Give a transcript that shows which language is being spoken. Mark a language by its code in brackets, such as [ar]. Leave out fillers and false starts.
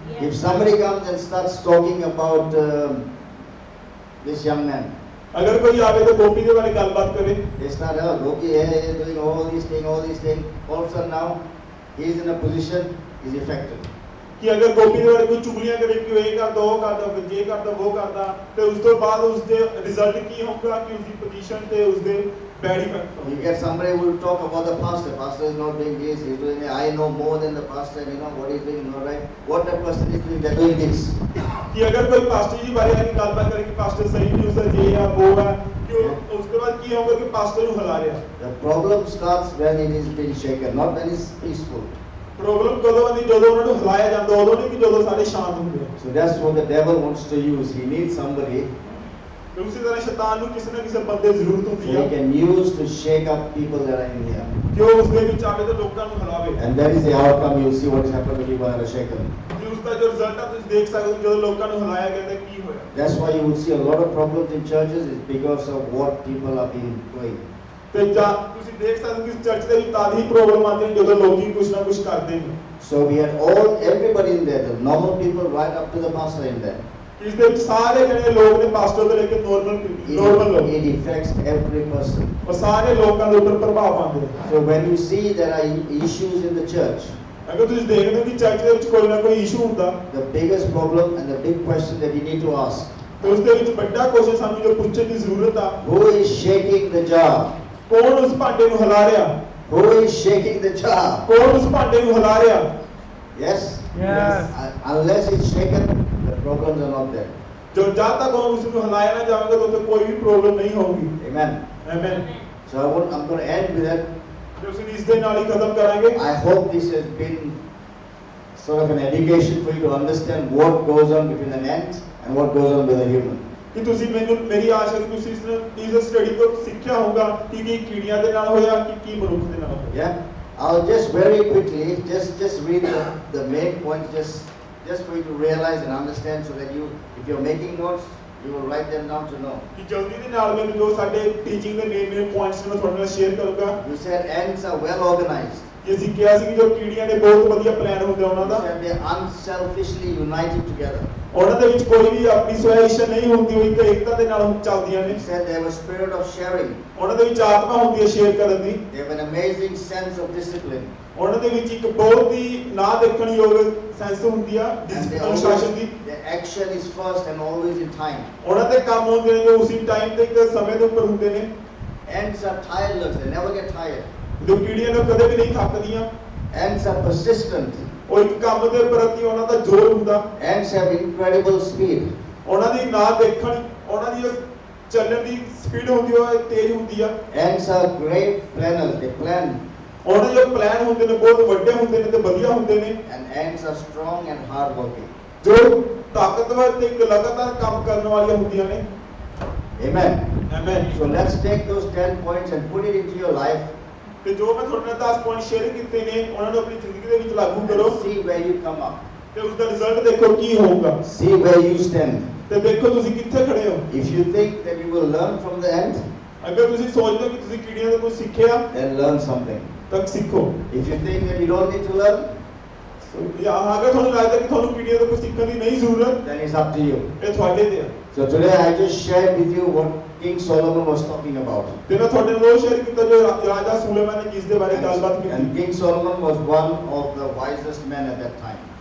[en] If somebody comes and starts talking about this young man, [pa] ਅਗਰ ਕੋਈ ਆਵੇ ਤਾਂ ਗੋਪੀ ਦੇ ਬਾਰੇ ਗੱਲਬਾਤ ਕਰੇ, [en] they start, oh, Gopi is doing all these things. All of a sudden now, he is in a position, he is affected. [pa] ਕਿ ਅਗਰ ਗੋਪੀ ਦੇ ਬਾਰੇ ਕੋਈ ਚੁਗਲੀਆਂ ਕਰੇ ਕਿ ਉਹ ਇਹ ਕਰਦਾ ਉਹ ਕਰਦਾ ਜੇ ਕਰਦਾ ਉਹ ਕਰਦਾ ਤੇ ਉਸ ਤੋਂ ਬਾਅਦ ਉਸ ਦੇ ਰਿਜ਼ਲਟ ਕੀ ਹੋਊਗਾ ਕਿ ਉਸ ਦੀ ਪੋਜੀਸ਼ਨ ਤੇ ਉਸ ਦੇ bad effect [en] You get somebody who will talk about the pastor. Pastor is not doing this, he's doing it. I know more than the pastor, you know what he's doing, all right? What that person is doing, they're doing this. [pa] ਕਿ ਅਗਰ ਕੋਈ pastor ਜੀ ਬਾਰੇ ਆ ਕੇ ਗੱਲਬਾਤ ਕਰੇ ਕਿ pastor ਸਹੀ ਨਹੀਂ ਉਸਦਾ ਜੇ ਆ ਉਹ ਆ ਕਿ ਉਸ ਤੋਂ ਬਾਅਦ ਕੀ ਹੋਊਗਾ ਕਿ ਪਾਸਟਰ ਨੂੰ ਹਿਲਾ ਰਿਹਾ। [en] The problem starts when it is being shaken, not when it's peaceful. [pa] Problem ਕਦੋਂ ਆਉਂਦੀ ਜਦੋਂ ਉਹਨਾਂ ਨੂੰ ਹਿਲਾਇਆ ਜਾਂਦਾ, ਉਦੋਂ ਨਹੀਂ ਕਿ ਜਦੋਂ ਸਾਰੇ ਸ਼ਾਂਤ ਹੁੰਦੇ ਆ। [en] So that's what the devil wants to use. He needs somebody [pa] ਤੇ ਉਸੇ ਤਰ੍ਹਾਂ ਸ਼ੈਤਾਨ ਨੂੰ ਕਿਸੇ ਨਾ ਕਿਸੇ ਬੰਦੇ ਦੀ ਜ਼ਰੂਰਤ [en] so [pa] ਹੁੰਦੀ [en] he [pa] ਆ [en] can use to shake up people that are in here. [pa] ਕਿ ਉਹ ਉਸ ਦੇ ਵਿੱਚ ਆਵੇ ਤੇ ਲੋਕਾਂ ਨੂੰ ਹਿਲਾਵੇ। [en] And that is the outcome. You'll see what has happened when people are shaken. [pa] ਕਿ ਉਸ ਦਾ ਜੋ ਰਿਜ਼ਲਟ ਆ ਤੁਸੀਂ ਦੇਖ ਸਕਦੇ ਹੋ ਜਦੋਂ ਲੋਕਾਂ ਨੂੰ ਹਿਲਾਇਆ ਗਿਆ ਤਾਂ ਕੀ ਹੋਇਆ। [en] That's why you will see a lot of problems in churches is because of what people have been doing. [pa] ਤੇ ਜਾਂ ਤੁਸੀਂ ਦੇਖ ਸਕਦੇ ਹੋ ਕਿ ਚਰਚ ਦੇ ਵਿੱਚ ਤਾਂ ਹੀ ਪ੍ਰੋਬਲਮ ਆਉਂਦੀ ਹੈ ਜਦੋਂ ਲੋਕੀ ਕੁਝ ਨਾ ਕੁਝ ਕਰਦੇ ਨੇ। [en] So we had everybody in there, the normal people right up to the pastor in there. [pa] ਇਸ ਦੇ ਵਿੱਚ ਸਾਰੇ ਜਿਹੜੇ ਲੋਕ ਨੇ ਪਾਸਟਰ ਤੋਂ ਲੈ ਕੇ ਨੋਰਮਲ ਲੋਕ [en] It affects every person. [pa] ਉਹ ਸਾਰੇ ਲੋਕਾਂ ਦੇ ਉੱਪਰ ਪ੍ਰਭਾਵ ਪਾਉਂਦੇ ਨੇ। [en] So when you see there are issues in the church, [pa] ਅਗਰ ਤੁਸੀਂ ਦੇਖਦੇ ਹੋ ਕਿ ਚਰਚ ਦੇ ਵਿੱਚ ਕੋਈ ਨਾ ਕੋਈ ਇਸ਼ੂ ਹੁੰਦਾ [en] the biggest problem and the big question that we need to ask, [pa] ਤੇ ਉਸ ਦੇ ਵਿੱਚ ਵੱਡਾ ਕੁਐਸਚਨ ਸਾਨੂੰ ਜੋ ਪੁੱਛਣ ਦੀ ਜ਼ਰੂਰਤ ਆ, [en] who is shaking the jar? [pa] ਕੌਣ ਉਸ ਭਾਂਡੇ ਨੂੰ ਹਿਲਾ ਰਿਹਾ? [en] Who is shaking the jar? [pa] ਕੌਣ ਉਸ ਭਾਂਡੇ ਨੂੰ ਹਿਲਾ ਰਿਹਾ? [en] Yes? Yes. Unless it's shaken, the problems are not there. [pa] ਜੋ ਜਦ ਤੱਕ ਉਸ ਨੂੰ ਹਿਲਾਇਆ ਨਾ ਜਾਵੇਗਾ ਤਾਂ ਉੱਥੇ ਕੋਈ ਵੀ ਪ੍ਰੋਬਲਮ ਨਹੀਂ ਹੋਊਗੀ। [en] Amen. [pa] Amen. [en] So I'm going to end with that. [pa] ਤੇ ਅਸੀਂ ਇਸ ਦੇ ਨਾਲ ਹੀ ਖਤਮ ਕਰਾਂਗੇ। [en] I hope this has been sort of an education for you to understand what goes on between an ant and what goes on with a human. [pa] ਕਿ ਤੁਸੀਂ ਮੇਰੀ ਆਸ਼ਾ ਹੈ ਕਿ ਤੁਸੀਂ ਇਸ ਸਟੱਡੀ ਤੋਂ ਸਿੱਖਿਆ ਹੋਊਗਾ ਕਿ ਕੀ ਕੀੜੀਆਂ ਦੇ ਨਾਲ ਹੋਇਆ ਕਿ ਕੀ ਮਨੁੱਖ ਦੇ ਨਾਲ ਹੋਇਆ। [en] Yeah? I'll just very quickly just read the main points just for you to realize and understand so that if you're making notes, you will write them down to know. [pa] ਕਿ ਜਲਦੀ ਦੇ ਨਾਲ ਮੈਂ ਜੋ ਸਾਡੇ ਟੀਚਿੰਗ ਦੇ main points ਨੇ ਤੁਹਾਡੇ ਨਾਲ ਸ਼ੇਅਰ ਕਰੂੰਗਾ। [en] You said ants are well organized. [pa] ਕਿ ਅਸੀਂ ਕਿਹਾ ਸੀ ਕਿ ਜੋ ਕੀੜੀਆਂ ਨੇ ਬਹੁਤ ਵਧੀਆ ਪਲਾਨ ਹੁੰਦੇ ਉਹਨਾਂ ਦਾ। [en] You said they're unselfishly united together. [pa] ਉਹਨਾਂ ਦੇ ਵਿੱਚ ਕੋਈ ਵੀ ਆਪਣੀ ਸਵੈ ਇੱਛਾ ਨਹੀਂ ਹੁੰਦੀ, ਉਹ ਇੱਕ ਏਕਤਾ ਦੇ ਨਾਲ ਚੱਲਦੀਆਂ ਨੇ। [en] He said they have a spirit of sharing. [pa] ਉਹਨਾਂ ਦੇ ਵਿੱਚ ਆਤਮਾ ਹੁੰਦੀ ਹੈ ਸ਼ੇਅਰ ਕਰਨ ਦੀ। [en] They have an amazing sense of discipline. [pa] ਉਹਨਾਂ ਦੇ ਵਿੱਚ ਇੱਕ ਬਹੁਤ ਹੀ ਨਾ ਦੇਖਣ ਯੋਗ ਸੈਂਸ ਹੁੰਦੀ ਆ [en] And they [pa] ਅਨੁਸ਼ਾਸਨ ਦੀ। [en] always, their action is first and always in time. [pa] ਉਹਨਾਂ ਦੇ ਕੰਮ ਹੁੰਦੇ ਨੇ ਜੋ ਉਸੇ ਟਾਈਮ ਤੇ ਇੱਕ ਸਮੇਂ ਦੇ ਉੱਪਰ ਹੁੰਦੇ ਨੇ। [en] Ants are tireless, they never get tired. [pa] ਜੋ ਕੀੜੀਆਂ ਨੇ ਕਦੇ ਵੀ ਨਹੀਂ ਥੱਕਦੀਆਂ। [en] Ants are persistent. [pa] ਉਹ ਇੱਕ ਕੰਮ ਦੇ ਪ੍ਰਤੀ ਉਹਨਾਂ ਦਾ ਜ਼ੋਰ ਹੁੰਦਾ। [en] Ants have incredible speed. [pa] ਉਹਨਾਂ ਦੀ ਨਾ ਦੇਖਣ, ਉਹਨਾਂ ਦੀ ਚੱਲਣ ਦੀ ਸਪੀਡ ਹੁੰਦੀ ਉਹ ਤੇਜ਼ ਹੁੰਦੀ ਆ। [en] Ants are great planners, they plan. [pa] ਉਹਨਾਂ ਦੇ ਪਲਾਨ ਹੁੰਦੇ ਨੇ ਬਹੁਤ ਵੱਡੇ ਹੁੰਦੇ ਨੇ ਤੇ ਵਧੀਆ ਹੁੰਦੇ ਨੇ। [en] And ants are strong and hard working. [pa] ਜੋ ਤਾਕਤਵਰ ਤੇ ਇੱਕ ਲਗਾਤਾਰ ਕੰਮ ਕਰਨ ਵਾਲੀਆਂ ਹੁੰਦੀਆਂ ਨੇ। [en] Amen. [pa] Amen. [en] So let's take those 10 points and put it into your life [pa] ਤੇ ਜੋ ਮੈਂ ਤੁਹਾਡੇ ਨਾਲ 10 ਪੁਆਇੰਟ ਸ਼ੇਅਰ ਕੀਤੇ ਨੇ ਉਹਨਾਂ ਨੂੰ ਆਪਣੀ ਜ਼ਿੰਦਗੀ ਦੇ ਵਿੱਚ ਲਾਗੂ ਕਰੋ [en] and see where you come up. [pa] ਤੇ ਉਸ ਦਾ ਰਿਜ਼ਲਟ ਦੇਖੋ ਕੀ ਹੋਊਗਾ। [en] See where you stand. [pa] ਤੇ ਦੇਖੋ ਤੁਸੀਂ ਕਿੱਥੇ ਖੜੇ ਹੋ। [en] If you think that you will learn from the ant, [pa] ਅਗਰ ਤੁਸੀਂ ਸੋਚਦੇ ਹੋ ਕਿ ਤੁਸੀਂ ਕੀੜੀਆਂ ਤੋਂ ਕੁਝ ਸਿੱਖਿਆ [en] then learn something. [pa] ਤਾਂ ਸਿੱਖੋ। [en] If you think that you don't need to learn, [pa] ਜਾਂ ਅਗਰ ਤੁਹਾਨੂੰ ਲੱਗਦਾ ਕਿ ਤੁਹਾਨੂੰ ਕੀੜੀਆਂ ਤੋਂ ਕੁਝ ਸਿੱਖਣ ਦੀ ਨਹੀਂ ਜ਼ਰੂਰਤ, [en] then it's up to you. [pa] ਇਹ ਤੁਹਾਡੇ ਤੇ ਆ। [en] So today I just shared with you what King Solomon was talking about. [pa] ਤੇ ਮੈਂ ਤੁਹਾਡੇ ਨਾਲ ਉਹ ਸ਼ੇਅਰ ਕੀਤਾ ਜੋ ਰਾਜਾ ਸੁਲੇਮਾਨ ਨੇ ਜਿਸ ਦੇ ਬਾਰੇ ਗੱਲਬਾਤ ਕੀਤੀ। [en] And King Solomon was one of the wisest men at that time.